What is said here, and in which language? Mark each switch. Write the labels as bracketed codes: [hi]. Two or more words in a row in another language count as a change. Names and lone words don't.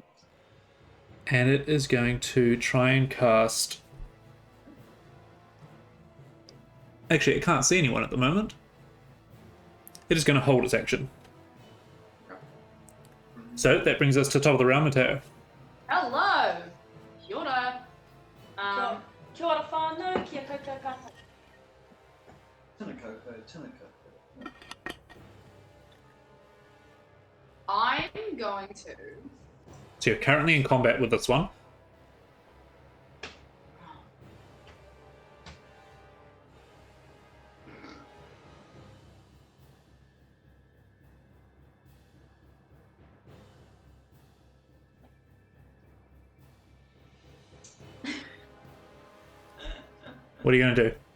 [en] And it is going to try and cast... Actually, it can't see anyone at the moment. It is going to hold its action. So that brings us to top of the round, Mateo. Hello. [mi] Kia ora. Kia ora whānau, kia koutou katoa. Tinakoko. [en] I'm going to. So you're currently in combat with this one. What are you going to do?